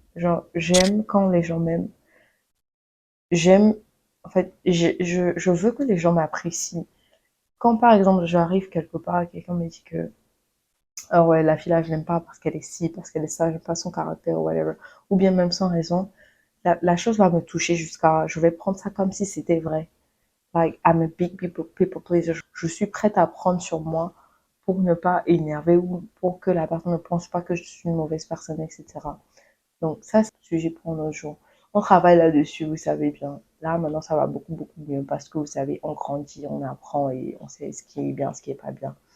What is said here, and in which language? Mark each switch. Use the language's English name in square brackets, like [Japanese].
[French] Genre, j'aime quand les gens m'aiment. J'aime, en fait, je veux que les gens m'apprécient. Quand par exemple j'arrive quelque part et quelqu'un me dit que ah ouais, la fille là je l'aime pas parce qu'elle est ci, parce qu'elle est ça, j'aime pas son caractère ou whatever, ou bien même sans raison, la chose va me toucher jusqu'à, je vais prendre ça comme si c'était vrai. [English] Like, I'm a big people pleaser. [French] Je suis prête à prendre sur moi pour ne pas énerver ou pour que la personne ne pense pas que je suis une mauvaise personne, etc. Donc ça, c'est un sujet pour un autre jour. On travaille là-dessus, vous savez bien. Là, maintenant, ça va beaucoup, beaucoup mieux parce que vous savez, on grandit, on apprend et on sait ce qui est bien, ce qui est pas bien.